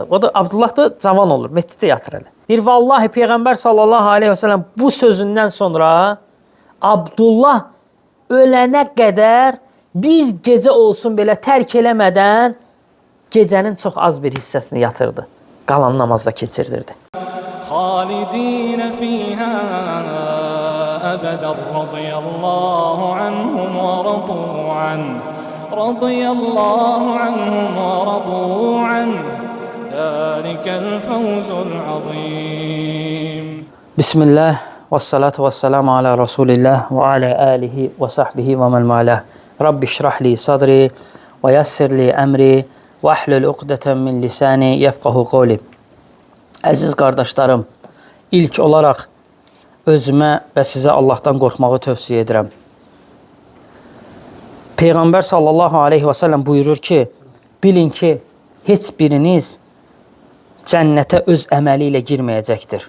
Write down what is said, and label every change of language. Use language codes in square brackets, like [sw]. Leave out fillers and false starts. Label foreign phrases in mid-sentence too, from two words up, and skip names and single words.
[az] O da Abdullah da cavan olur, məsciddə yatır elə. Deyir, vallahi Peyğəmbər [ar] صلى الله عليه وسلم [az] bu sözündən sonra Abdullah ölənə qədər bir gecə olsun belə tərk eləmədən gecənin çox az bir hissəsini yatırdı. Qalan namazda keçirdirdi. [ar] خالدين فيها أبدا رضي الله عنهم ورضوا عنه رضي الله عنهم ورضوا عنه ذلك الفوز العظيم بسم الله والصلاة والسلام على رسول الله وعلى آله وصحبه ومن والاه رب اشرح لي صدري ويسر لي أمري واحلل عقدة من لساني يفقه قولي. [az] Əziz qardaşlarım, ilk olaraq özümə və sizə Allahdan qorxmağı tövsiyə edirəm. Peyğəmbər [ar] صلى الله عليه وسلم [az] buyurur ki, bilin ki, heç biriniz cənnətə öz əməli ilə girməyəcəkdir.